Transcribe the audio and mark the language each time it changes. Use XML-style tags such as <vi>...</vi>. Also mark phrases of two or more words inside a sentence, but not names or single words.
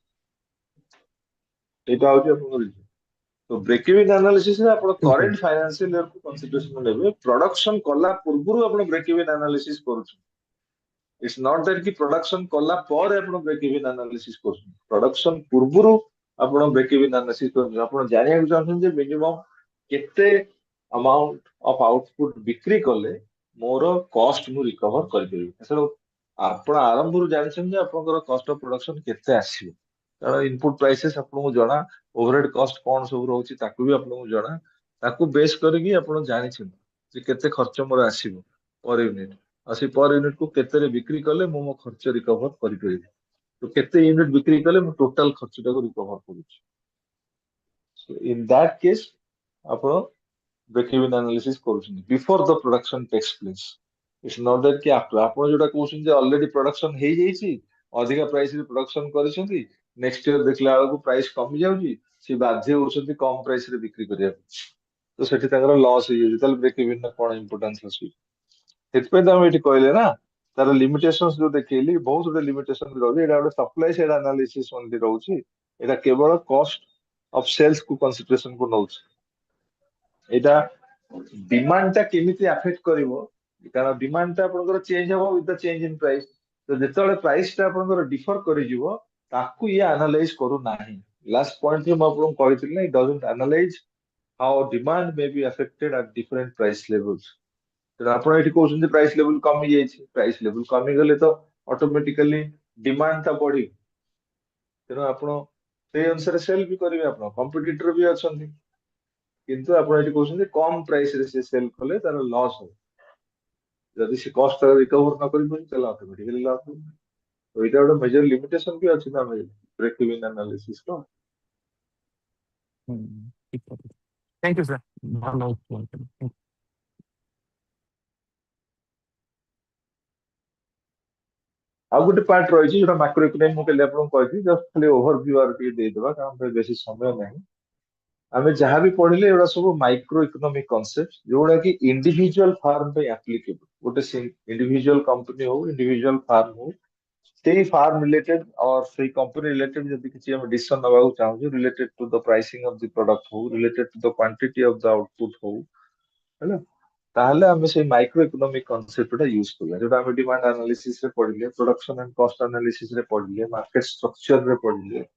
<or>ଏଇଟା ହଉଛି ଆପଣଙ୍କର ତ</or> <en>break even analysis</en> <or>ରେ ଆପଣ</or> <en>current financial year</en> <or>କୁ କନସିଡରେସନ ନେବେ ପ୍ରଡକ୍ସନ କଲା ପୂର୍ବରୁ ଆପଣ</or> <en>break even analysis</en> <or>କରୁଛନ୍ତି</or> <en>it's not that</en> <or>କି ପ୍ରଡକ୍ସନ କଲା ପରେ ଆପଣ</or> <en>break even analysis</en> <or>କରୁଛନ୍ତି ପ୍ରଡକ୍ସନ ପୂର୍ବରୁ ଆପଣ</or> <en>break even analysis</en> <or>କରୁଛନ୍ତି ଆପଣ ଜାଣିବାକୁ ଚାହୁଁଛନ୍ତି ଯେ ମିନିମମ୍ କେତେ</or> <en>amount of output</en> <or>ବିକ୍ରି କଲେ ମୋର cost ମୁଁ recover କରିପାରିବି। ଏସବୁ ଆପଣ ଆରମ୍ଭରୁ ଜାଣିଛନ୍ତି ଯେ ଆପଣଙ୍କର</or> <en>cost of production</en> <or>କେତେ ଆସିବ, କାରଣ</or> <en>input prices</en> <or>ଆପଣଙ୍କୁ ଜଣା,</or> <en>overhead cost</en> <or>କଣ ସବୁ ରହୁଛି ତାକୁ ବି ଆପଣଙ୍କୁ ଜଣା, ତାକୁ ବେସ୍ କରିକି ଆପଣ ଜାଣିଛନ୍ତି ଯେ କେତେ ଖର୍ଚ୍ଚ ମୋର ଆସିବ</or> <en>per unit,</en> <or>ଆଉ ସେ</or> <en>per unit</en> <or>କୁ କେତେରେ ବିକ୍ରି କଲେ ମୁଁ ମୋ ଖର୍ଚ୍ଚ recover କରିପାରିବି, ତ କେତେ ୟୁନିଟ୍ ବିକ୍ରି କଲେ ମୁଁ ଟୋଟାଲ ଖର୍ଚ୍ଚଟାକୁ recover କରୁଛି।</or> <en>So in that case ଆପଣ break-even analysis କରୁଛନ୍ତି before the production takes place. It's not that</en> <or>କି ଆପଣ ଯୋଉଟା କହୁଛନ୍ତି ଯେ</or> <en>already production</en> <or>ହେଇଯାଇଛି, ଅଧିକା price ରେ production କରିଛନ୍ତି,</or> <en>next year</en> <or>ଦେଖିଲା ବେଳକୁ price କମି ଯାଉଛି, ସେ ବାଧ୍ୟ ହଉଛନ୍ତି କମ price ରେ ବିକ୍ରି କରିବା ପାଇଁ, ତ ସେଠି ତାଙ୍କର loss ହେଇଯାଉଛି, ତାହେଲେ break-even ର କଣ importance ଅଛି? ସେଥିପାଇଁ ତ ଆମେ ଏଠି କହିଲେ ନା ତାର limitations ଯୋଉ ଦେଖେଇଲି, ବହୁତ ଗୁଡେ limitation ରହୁଛି, ଏଇଟା ଗୋଟେ</or> <en>supply side analysis only</en> <or>ରହୁଛି, ଏଇଟା କେବଳ</or> <en>cost of sales</en> <or>କୁ consideration କୁ ନଉଛି, ଏଇଟା demand ଟା କେମିତି affect କରିବ, କାରଣ demand ଟା ଆପଣଙ୍କର change ହବ</or> <en>with the change in price,</en> <or>ତ ଯେତେବେଳେ price ଟା ଆପଣଙ୍କର differ କରିଯିବ ତାକୁ ଇଏ analyze କରୁନାହିଁ।</or> <en>last point</en> <or>ରେ ମୁଁ ଆପଣଙ୍କୁ କହିଥିଲି ନା,</or> <en>it doesn't analyze how demand may be affected at different price levels।</en> <or>ତେଣୁ ଆପଣ ଏଠି କହୁଛନ୍ତି</or> <en>price level</en> <or>କମି ଯାଇଛି,</or> <en>price level</en> <or>କମିଗଲେ ତ</or> <en>automatically demand</en> <or>ଟା ବଢିବ, ତେଣୁ ଆପଣ ସେଇ ଅନୁସାରେ ସେଲ୍ ବି କରିବେ, ଆପଣ କମ୍ପିଟିଟର ବି ଅଛନ୍ତି, କିନ୍ତୁ ଆପଣ ଏଠି କହୁଛନ୍ତି କମ ପ୍ରାଇସ୍ ରେ ସେ ସେଲ୍ କଲେ ତାର ଲସ୍ ହବ, ଯଦି ସେ</or> <en>cost recover</en> <or>ନ କରିପାରୁଛି ତାହେଲେ</or> <en>automatically loss</en> <or>ହବ। ତ ଏଇଟା ଗୋଟେ</or> <en>major limitation</en> <or>ବି ଅଛି ନା</or> <en>break even analysis</en> <or>ର। ଠିକ କଥା।</or> <en>Thank you, sir. ଭଲ explain କଲେ। Thank you.</en> <or>ଆଉ ଗୋଟେ ପାର୍ଟ ରହିଛି ଯୋଉଟା</or> <en>macro economy,</en> <or>ମୁଁ କାଲି ଆପଣଙ୍କୁ କହିଥିଲି, ଜଷ୍ଟ ଖାଲି ଓଭରଭ୍ୟୁ ଆର ଟିକେ ଦେଇଦେବା, କାରଣ ବେଶୀ ସମୟ ନାହିଁ। ଆମେ ଯାହା ବି ପଢିଲେ ଏଗୁଡା ସବୁ</or> <en>micro economic concept,</en> <or>ଯୋଉଗୁଡା କି</or> <en>individual firm</en> <or>ପାଇଁ ଆପ୍ଲିକେବଲ, ଗୋଟେ</or> <en>individual company</en> <or>ହଉ,</or> <en>individual firm</en> <or>ହଉ, ସେଇ</or> <en>firm related</en> <or>और ସେଇ</or> <en>company related</en> <or>ଯଦି କିଛି ଆମେ ଡିସିସନ ନେବାକୁ ଚାହୁଁଛୁ,</or> <en>related to the pricing of the product</en> <or>ହଉ,</or> <en>related to the quantity of the output</en> <or>ହଉ, ହେଲା, ତାହେଲେ ଆମେ ସେଇ</or> <en>micro economic concept</en> <or>ୟୁଜ କରିବା, ଯୋଉଟା ଆମେ</or> <en>demand analysis</en> <or>ରେ ପଢିଲେ,</or> <en>production and cost analysis</en> <or>ରେ ପଢିଲେ,</or> <en>market structure</en> <or>ରେ ପଢିଲେ।</or>